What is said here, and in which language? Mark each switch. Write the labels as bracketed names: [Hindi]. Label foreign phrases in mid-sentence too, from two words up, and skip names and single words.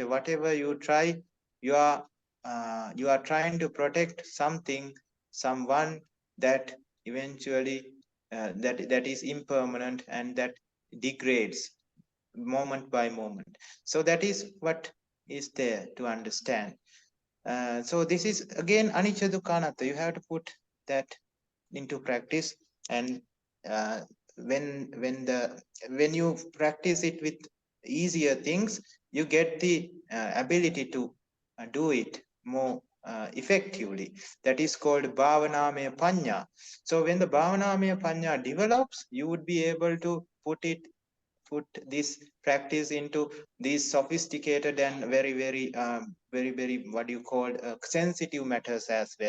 [English] Whatever you try, you are trying to protect something, someone that eventually that is impermanent and that degrades moment by moment. So that is what is there to understand. So this is again [Pali] anicca dukkha anatta. [English] You have to put that into practice, and uh, when you practice it with easier things, you get the ability to do it more effectively. That is called [Pali] bhavanamaya panya. [English] So when the [Pali] bhavanamaya panya [English] develops, you would be able to put this practice into these sophisticated and very what you call sensitive matters as well.